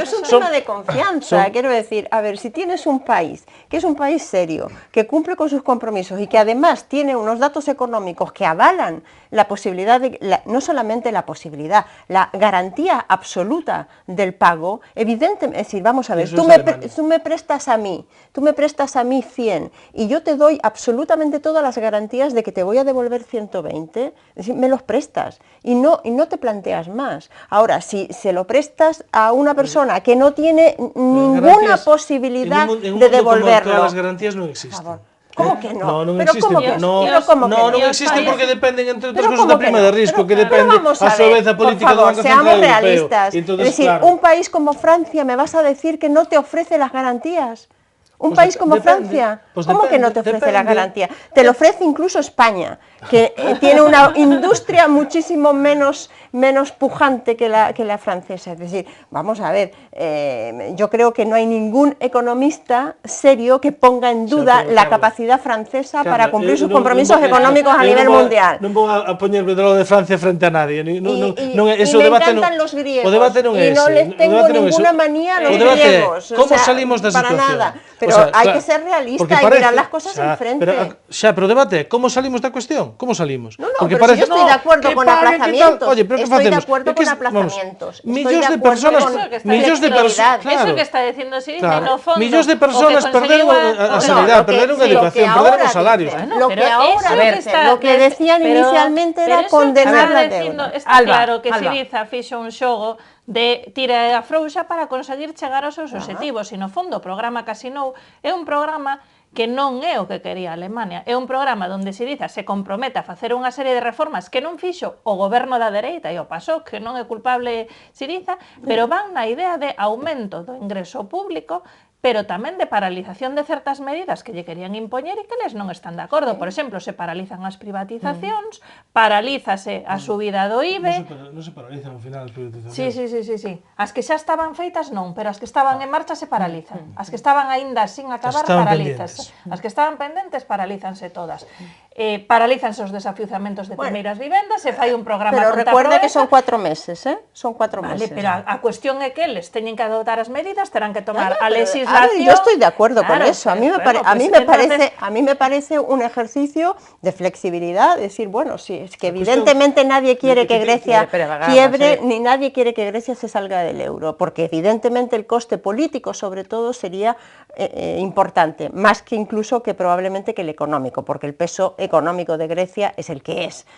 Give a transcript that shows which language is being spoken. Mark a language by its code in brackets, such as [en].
[es] Pero es un tema de confianza, quiero decir, a ver, si tienes un país que es un país serio, que cumple con sus compromisos y que además tiene unos datos económicos que avalan la posibilidad no solamente la posibilidad, la garantía absoluta del pago, evidentemente, es decir, vamos a ver, tú me prestas a mí 100 y yo te doy absolutamente todas las garantías de que te voy a devolver 120, es decir, me los prestas y no te planteas más. Ahora, si se lo prestas a una persona que no tiene ninguna posibilidad de devolverlo... [gl] Todas las garantías non existen. [es] ¿Cómo que no? [gl] Non existen. Non existen porque dependen, entre outras cosas, da prima de risco, que depende a súa vez a política do Banco Central Europeo. [es] Seamos realistas. Es decir, un país como Francia me vas a decir que no te ofrece las garantías. Un país como Francia, ¿cómo que no te ofrece la garantía? Te lo ofrece incluso España, que tiene una industria muchísimo menos pujante que la francesa. Es decir, vamos a ver, yo creo que no hay ningún economista serio que ponga en duda la capacidad francesa para cumplir sus compromisos económicos a nivel mundial. [gl] Non vou a poñerme do lado de Francia frente a nadie. [es] Y me encantan los griegos, y no les tengo ninguna manía a los griegos. [gl] ¿Cómo salimos da situación? [es] Para nada. Pero hay que ser realista y mirar las cosas enfrente. [gl] Pero o debate, como salimos da cuestión? Como salimos? [es] No, pero si yo estoy de acuerdo con aplazamientos. Estoy de acuerdo con aplazamientos. [gl] Millóns de personas, eso que está diciendo Siriza, no fondo. Millóns de personas perderon a sanidade, perderon a educación, perderon os salarios. [es] Lo que decían inicialmente era condenar la deuda. [gl] Está claro que Siriza fixo un xogo de tira a frouxa para conseguir chegar aos seus obxectivos, e no fondo o programa que asinou é un programa que non é o que quería Alemania, é un programa onde Siriza se compromete a facer unha serie de reformas que non fixo o goberno da dereita e o pasou, que non é culpable Siriza, pero van na idea de aumento do ingreso público, pero tamén de paralización de certas medidas que lle querían impoñer e que eles non están de acordo. Por exemplo, se paralizan as privatizacións, paralízase a subida do IBE... Non se paralizan ao final as privatizacións. Sí. As que xa estaban feitas non, pero as que estaban en marcha se paralizan. As que estaban aínda sin acabar, paralízanse. As que estaban pendentes, paralízanse todas. Paralízanse os desafiuzamentos de primeiras vivendas, se fai un programa contra [es] Pero recuerde que son 4 meses, Son 4 meses. [gl] Vale, pero a cuestión é que eles teñen que adoptar as medidas, terán que tomar a legislación... [es] Yo estoy de acuerdo con eso. A mí me parece un ejercicio de flexibilidad, decir, bueno, sí, es que evidentemente nadie quiere que Grecia quiebre, ni nadie quiere que Grecia se salga del euro, porque evidentemente el coste político, sobre todo, sería importante, más que incluso que probablemente que el económico, porque el peso económico de Grecia es el que es.